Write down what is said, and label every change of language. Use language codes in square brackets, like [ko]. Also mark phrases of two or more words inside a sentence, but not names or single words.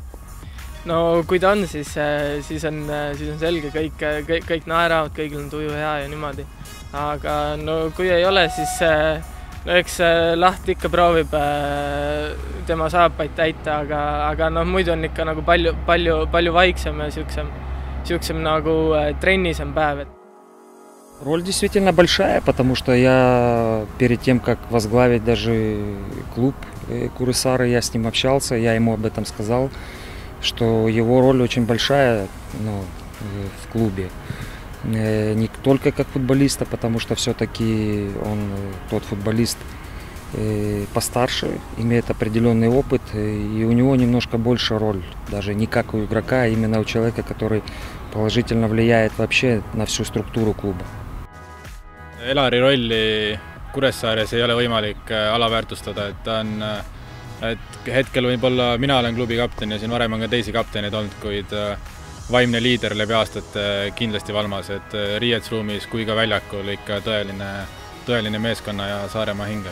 [et] No kui ta on, siis on selge, kõik naeravad, kõigil on tuju hea ja niimoodi. Aga kui ei ole, siis eks Laht ikka proovib tema saapaid täita, aga muidu on ikka palju vaiksem ja siuksem trennisem päev. [ru] Роль действительно большая, потому что я перед тем, как возглавить даже клуб Куресары, я с ним общался, я ему об этом сказал, что его роль очень большая в клубе. Не только как футболиста, потому что все-таки он тот футболист постарше, имеет определенный опыт, и у него немножко больше роль, даже не как у игрока, а именно у человека, который положительно влияет вообще на всю структуру клуба. [et] Elari rolli Kuressaares ei ole võimalik alaväärtustada, et hetkel võib-olla mina olen klubi kapten ja siin varem on ka teisi kaptenid olnud, kuid vaimne liider läbi aastate kindlasti Valmas, et riietusruumis kui ka väljakul ikka tõeline meeskonna ja Saaremaa hinge.